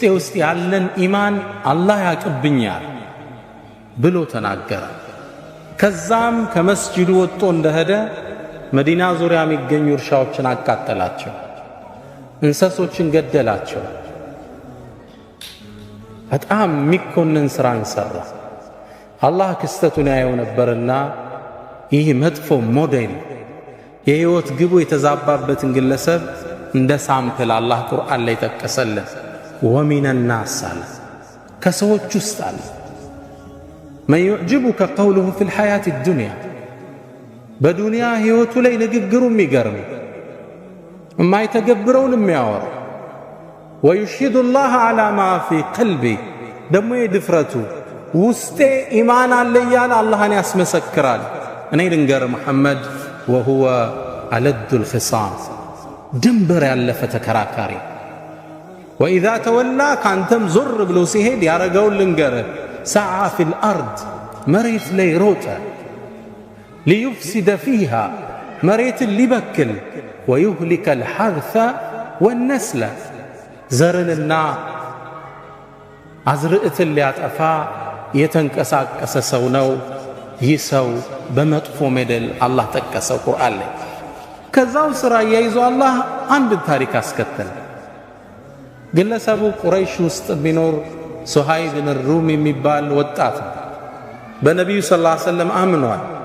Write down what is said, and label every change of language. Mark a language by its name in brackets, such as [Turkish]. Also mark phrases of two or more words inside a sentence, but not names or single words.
[Amharic] ውስጥ ያለን ኢማን አላህ ያቅብኛል ብሎ ተናገረ። ከዛም ከመስጂዱ ወጥቶ እንደሄደ መዲና ዙሪያ የሚገኙ እርሻዎችን አቃጠላቸው፣ እንስሶችን ገደላቸው። በጣም የሚኮንን ስራን ሰራ። አላህ ክስተቱን ያየው ነበርና ይህ መጥፎ ሞዴል የህይወት ግቡ የተዛባበትን ግለሰብ እንደ ሳምፕል አላህ ቁርአን ላይ ጠቀሰለት። [Arabic] ومن الناس [Amharic] አለ፣ ከሰዎች ውስጥ አለ መን [Arabic] يعجبك قوله في الحياة الدنيا [Amharic] በዱንያ ህይወቱ ላይ ንግግሩ የሚገርም የማይተገብረውን የሚያወራ [Arabic] ويشهد الله على ما في قلبه [Amharic] ደግሞ የድፍረቱ ውስጤ ኢማን አለ እያለ አላህን ያስመሰክራል። እኔ ልንገር መሐመድ [Arabic] وهو ألد الخصام [Amharic] ድንበር ያለፈ ተከራካሪ። [Arabic] وإذا تولى [Amharic] ካንተም ዞር ብሎ ሲሄድ ያረጋውን ልንገር [Arabic] سعى في الأرض [Amharic] መሬት ላይ ሮጠ [Arabic] ليفسد فيها [Amharic] መሬት ሊበክል [Arabic] ويهلك الحرث والنسل [Amharic] ዘርንና አዝርዕትን ሊያጠፋ የተንቀሳቀሰ ሰው ነው። ይህ ሰው በመጥፎ ሞዴል አላህ ጠቀሰው ቁርአን ላይ። ከዛው ስራ ያይዞ አላህ አንድ ታሪክ አስከተለ። ግለሰቡ ቁረይሽ ውስጥ ቢኖር ሱሃይብ ብን ሩም የሚባል ወጣት በነቢዩ [Arabic] صلى الله عليه وسلم [Amharic] አምኗል፣